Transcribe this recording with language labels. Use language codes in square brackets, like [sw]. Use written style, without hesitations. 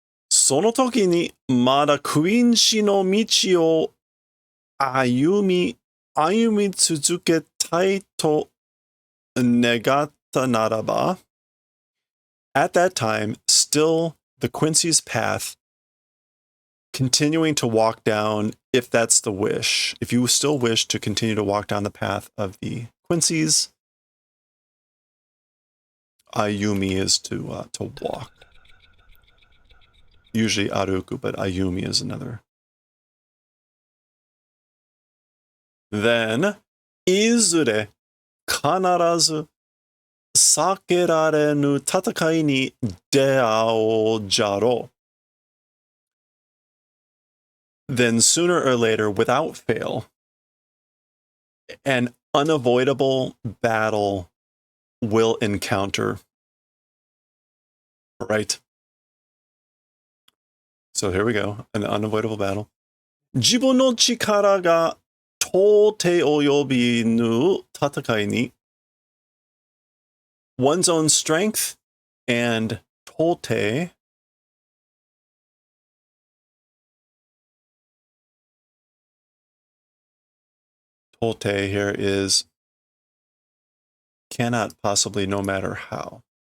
[ja] その時にまだクイーン氏の道を歩み続けたいと願ったならば, [en] at that time, still the Quincy's path, continuing to walk down, if that's the wish, if you still wish to continue to walk down the path of the Quincy's, ayumi is to walk. Usually aruku, but ayumi is another. Then, [ja] いずれ必ず避けられぬ戦いに出会おうじゃろう. [en] Then sooner or later, without fail, an unavoidable battle will encounter. Right? So here we go, an unavoidable battle. [ja] 自分の力が到底及びぬ戦いに, [en] one's own strength and tote, here is cannot possibly, no matter how.